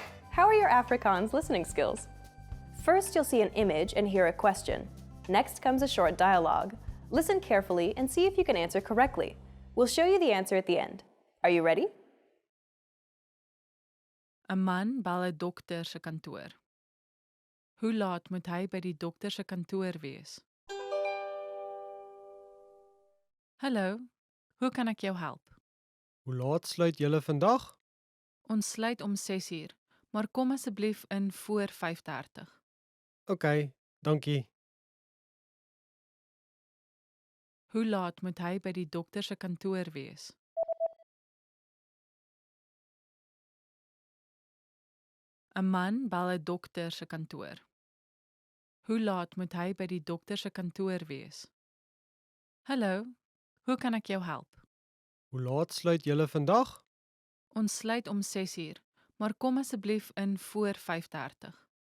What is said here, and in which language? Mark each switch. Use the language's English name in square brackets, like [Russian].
[English] How are your Afrikaans listening skills? First, you'll see an image and hear a question. Next comes a short dialogue. Listen carefully and see if you can answer correctly. We'll show you the answer at the end. Are you ready? [Afrikaans] 'n Man bel 'n dokter se kantoor. Hoe laat moet hy by die dokter se kantoor wees? Hallo, hoe kan ek jou help? Hoe laat sluit julle vandag? Ons sluit om 6uur, maar kom asseblief in voor 5:30. OK, dankie. Hoe laat moet hy by die dokter se kantoor wees? 'n Man bel 'n dokter se kantoor. Hoe laat moet hy by die dokter se kantoor wees? Hallo, Hoe kan ek jou help? Hoe laat sluit julle vandag? Ons sluit om 6:00, maar kom asseblief in voor 5:30.